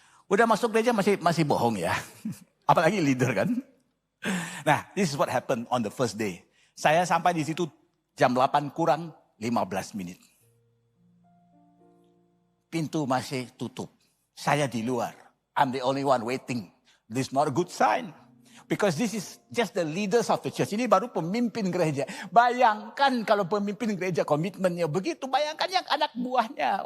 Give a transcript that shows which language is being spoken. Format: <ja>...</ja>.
<id>Udah masuk gereja masih bohong ya. Apalagi leader kan.</id> <en>Nah, this is what happened on the first day.</en> <id>Saya sampai di situ jam 8 kurang 15 menit. Pintu masih tutup. Saya di luar.</id> <en>I'm the only one waiting. This is not a good sign. Because this is just the leaders of the church.</en> <id>Ini baru pemimpin gereja. Bayangkan kalau pemimpin gereja komitmennya begitu. Bayangkan yang anak buahnya.</id>